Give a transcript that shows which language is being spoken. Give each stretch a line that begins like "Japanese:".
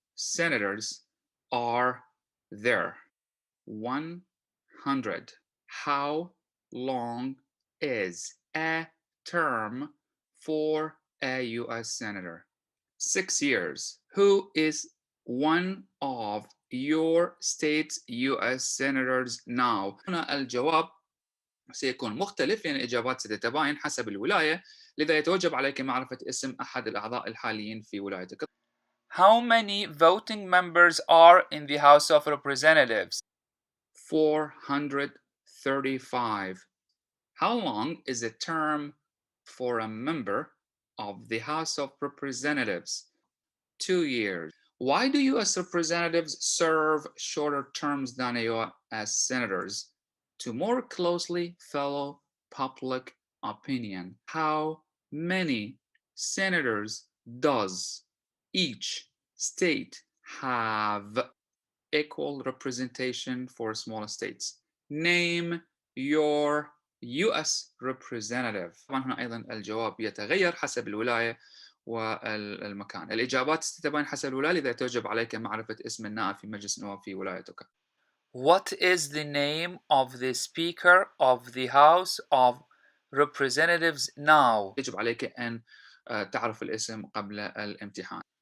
English: senators are there? 100. How long is a term for a U.S. senator? 6 years. Who is one of your state's U.S. senators now?
Arabic: هنا الجواب سيكون مختلف لأن الإجابات ستتباين حسب الولاية، لذا يتوجب عليك معرفة اسم أحد الأعضاء الحاليين في ولايتك.
English: How many voting members are in the House of Representatives? 435. How long is a term for a member of the House of Representatives? 2 years. Why do U.S. representatives serve shorter terms than U.S. senators? To more closely follow public opinion. How many senators does each state have? Equal representation for small states. Name your U.S. representative.
Arabic: طبعا هنا أيضا الجواب يتغير حسب الولاية والمكان. الإجابات ستتبين حسب الولاية، لذا يتوجب عليك معرفة اسم النائب في مجلس النواب في ولايتك.
English: What is the name of the Speaker of the House of Representatives now?
Arabic: يجب عليك أن تعرف الاسم قبل الامتحان.